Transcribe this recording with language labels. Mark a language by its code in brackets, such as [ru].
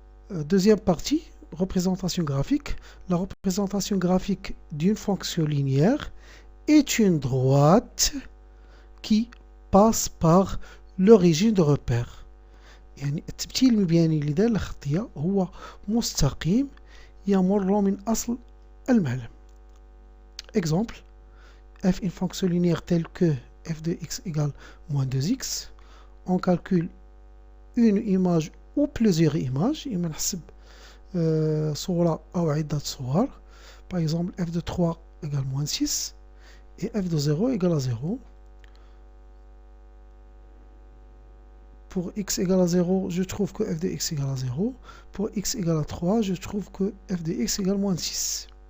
[fr] Deuxième partie, représentation graphique. La représentation graphique d'une fonction linéaire est une droite qui passe par l'origine de repère. [ar] يعني التمثيل المبياني لدالة خطية هو مستقيم يمر من أصل المعلم. [fr] Exemple, f une fonction linéaire telle que f de x égale moins 2x. On calcule une image ou plusieurs images. [ar] Il نحسب صورة أو عدة صور. [fr] Par exemple, f de 3 égale moins 6 et f de 0 égale à 0. Pour x égale à 0, je trouve que f de x égale à 0. Pour x égale à 3, je trouve que f de x égale moins 6.